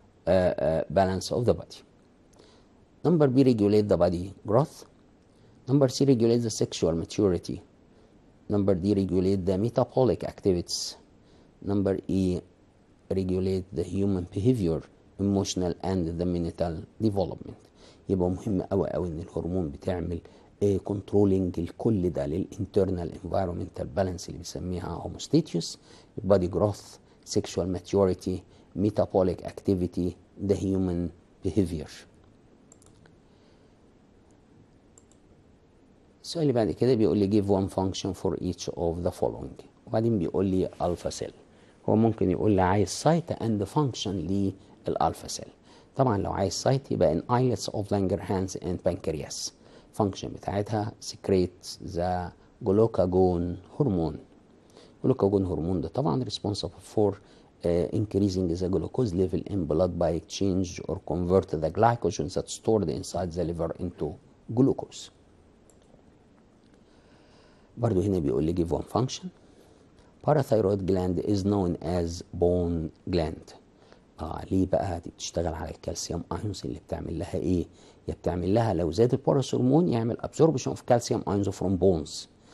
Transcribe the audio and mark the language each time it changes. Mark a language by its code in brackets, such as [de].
[en] balance of the body. Number B, regulate the body growth. Number C, regulate the sexual maturity. Number D, regulate the metabolic activities. Number E, regulate the human behavior, emotional and the mental development. [ar] يبقى مهم قوي قوي ان الهرمون بتعمل كنترولينج الكل ده للانترنال انفايرمنتال بالانس اللي بيسميها هوموستاتيوس، [en] body growth, sexual maturity, metabolic activity, the human behavior. [ar] السؤال اللي بعد كده بيقول لي [en] give one function for each of the following، [ar] وبعدين بيقول لي [en] alpha cell. [ar] هو ممكن يقول لي عايز سايت اند فانكشن للالفا سيل. طبعا لو عايز سايت يبقى ان [en] islets of Langerhans and pancreas. [ar] فانكشن بتاعتها [en] secrete the glucagon hormone. glucagon hormone ده طبعا responsible for increasing the glucose level in blood by exchange or convert the glycogen that's stored inside the liver into glucose. [ar] برضو هنا بيقول لي give one function. [en] Parathyroid gland is known as bone gland. [ar] ليه بقى؟ دي بتشتغل على الكالسيوم ايونز اللي بتعمل لها ايه؟ يا بتعمل لها لو زاد الباراث هرمون يعمل [en] absorption of calcium ions from bones.